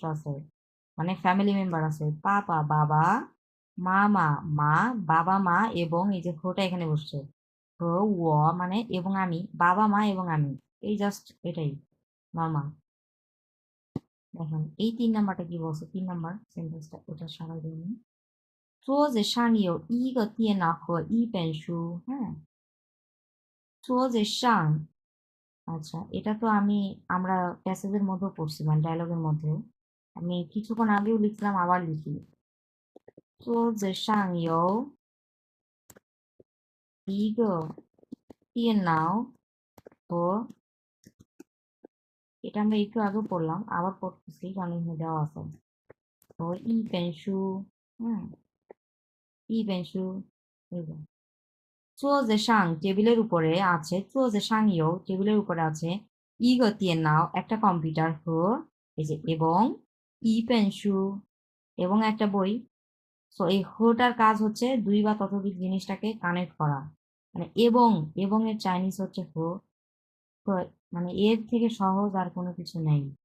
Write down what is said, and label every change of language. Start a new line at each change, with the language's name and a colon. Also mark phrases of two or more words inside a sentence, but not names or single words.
Bangla: আছে মানে ফ্যামিলি মেম্বার আছে বাবা মামা মা বাবা মা এবং এই যে খোটা এখানে বসছে মানে এবং আমি বাবা মা এবং আমি এই জাস্ট এটাই নর্মাল দেখেন এই 3 নাম্বারটা কি বলছে 3
English: number sentence
Bangla: ওটা সবাই দিন
Chinese: 桌子上有1个电脑和一本书
Bangla: হ্যাঁ
Chinese: 桌子上
Bangla: আচ্ছা এটা তো আমরা প্যাসেজের মধ্যেও পড়ছি মানে ডায়লগের মধ্যেও আমি কিছুক্ষণ আগেও লিখলাম আবার লিখি
Chinese: 桌子上有一个电脑和
Bangla: এটা আমরা একটু আগেও পড়লাম আবার পড়তেছি কারণ এখানে দেওয়া আছে তো হ্যাঁ
Chinese: 一本书
Bangla: এই যে
Chinese: 桌子上
Bangla: টেবিলের উপরে আছে
Chinese: 桌子上有
Bangla: টেবিলের উপরে আছে
Chinese: 一个电脑
Bangla: একটা কম্পিউটার এই যে এবং
Chinese: 一本书
Bangla: এবং একটা বই সো এই হোটার কাজ হচ্ছে দুই বা ততোধিক জিনিসটাকে কানেক্ট করা মানে এবং এর চাইনিজ হচ্ছে তো মানে এর থেকে সহজ আর কোনো কিছু নেই